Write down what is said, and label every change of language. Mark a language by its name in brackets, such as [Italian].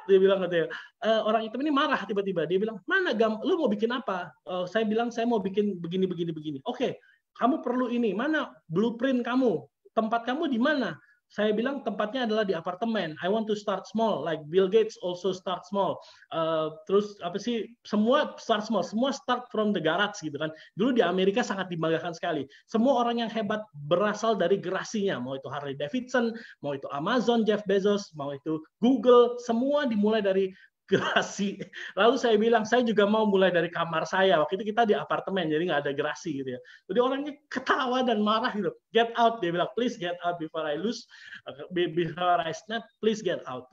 [Indonesian] Dia bilang katanya, orang hitam ini marah tiba-tiba. Dia bilang, mana lu mau bikin apa? Saya bilang, saya mau bikin begini. Oke, kamu perlu ini. Mana blueprint kamu? Tempat kamu di mana? Saya bilang tempatnya adalah di apartemen. [English] I want to start small, like Bill Gates also start small. [Indonesian] Terus apa sih? Semua start small, semua start from the garage gitu kan. Dulu di Amerika sangat dibanggakan sekali. Semua orang yang hebat berasal dari gerasinya. Mau itu Harley Davidson, mau itu Amazon, Jeff Bezos, mau itu Google, semua dimulai dari gerasi. Lalu saya bilang, saya juga mau mulai dari kamar saya. Waktu itu kita di apartemen, jadi nggak ada gerasi gitu ya. Jadi orangnya ketawa dan marah gitu. [English] Get out, dia bilang, please get out before I lose, before I snap, please get out.